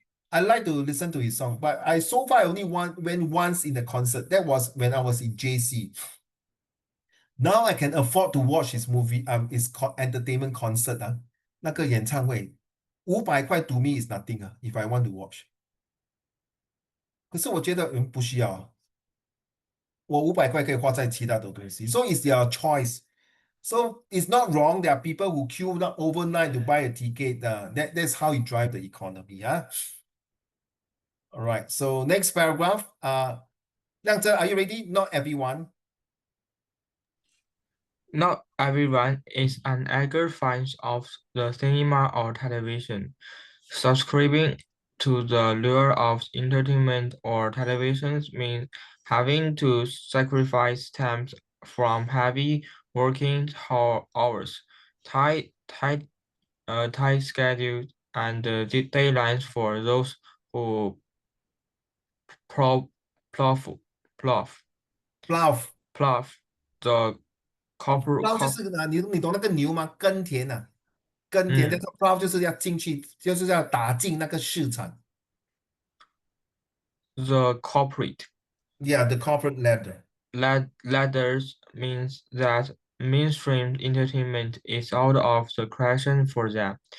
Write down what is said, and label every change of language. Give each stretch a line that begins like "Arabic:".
English: I like to listen to his song, but I so far I only went once in the concert. That was when I was in JC. Now I can afford to watch his movie, his entertainment concert
Chinese: 那个演唱会，500块
English: to me is nothing if I want to watch。
Chinese: 可是我觉得不需要我500块可以花在其他的东西，
English: so it's their choice。 So it's not wrong. There are people who queue up overnight to buy a ticket. That's how you drive the economy. All right. So next paragraph. 亮哲, are you ready? Not everyone. Not everyone is an eager fan of the cinema or television. Subscribing to the lure of entertainment or television means having to sacrifice time from heavy working hours, tight schedules, and deadlines for those who plow, plow, plow, Plow. plow the corporate
Chinese: Plow 就是你懂那个牛吗？耕田耕田，但是 plow 就是要进去，就是要打进那个市场。
English: the corporate Yeah, the corporate ladder. ladders means that mainstream entertainment is out of the question for them.